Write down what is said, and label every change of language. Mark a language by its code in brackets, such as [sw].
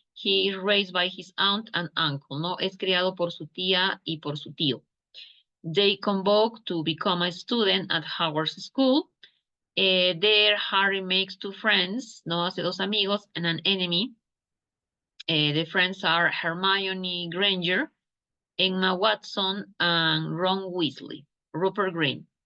[en] He is raised by his aunt and uncle, ¿no? [es] Es criado por su tía y por su tío. [en] They convoke to become a student at Hogwarts School. There, Harry makes two friends, ¿no? [es] Hace dos amigos [en] and an enemy. The friends are Hermione Granger, Emma Watson, and Ron Weasley, Rupert Grint.